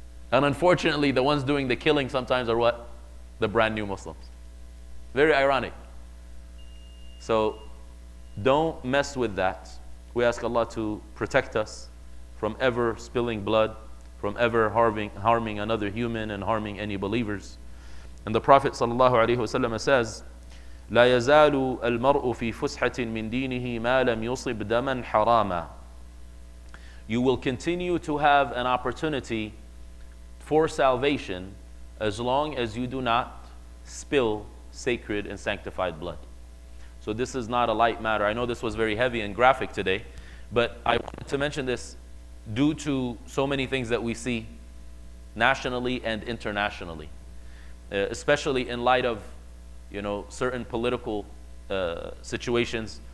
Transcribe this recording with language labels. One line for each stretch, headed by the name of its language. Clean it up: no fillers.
English: And unfortunately, the ones doing the killing sometimes are what? The brand new Muslims. Very ironic. So don't mess with that. We ask Allah to protect us from ever spilling blood, from ever harming another human and harming any believers. And the Prophet ﷺ says,
Arabic: لا يزال المرء في فسحة من دينه ما لم يصب دما حراما.
English: You will continue to have an opportunity for salvation as long as you do not spill sacred and sanctified blood. So this is not a light matter. I know this was very heavy and graphic today, but I wanted to mention this due to so many things that we see nationally and internationally, especially in light of certain political situations.